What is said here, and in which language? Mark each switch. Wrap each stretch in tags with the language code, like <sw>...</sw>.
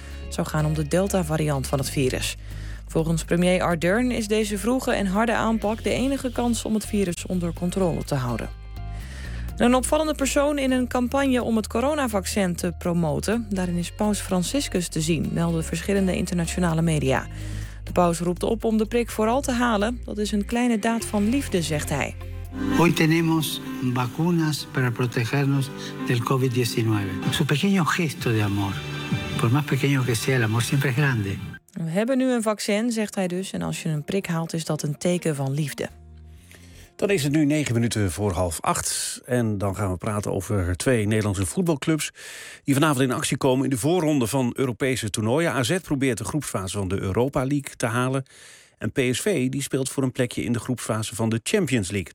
<nl>Het zou gaan om de Delta-variant van het virus. Volgens premier Ardern is deze vroege en harde aanpak de enige kans om het virus onder controle te houden. Een opvallende persoon in een campagne om het coronavaccin te promoten. Daarin is paus Franciscus te zien, melden verschillende internationale media. De paus roept op om de prik vooral te halen. Dat is een kleine daad van liefde, zegt hij.</nl> <es>Hoy tenemos vacunas para protegernos del COVID-19. Su pequeño gesto de amor, por más pequeño que sea, el amor siempre es grande.</es> <nl>We hebben nu een vaccin, zegt hij dus. En als je een prik haalt, is dat een teken van liefde. Dan is het nu 7:59. En dan gaan we praten over twee Nederlandse voetbalclubs die vanavond in actie komen in de voorronde van Europese toernooien. AZ probeert de groepsfase van de Europa League te halen. En PSV die speelt voor een plekje in de groepsfase van de Champions League.</nl>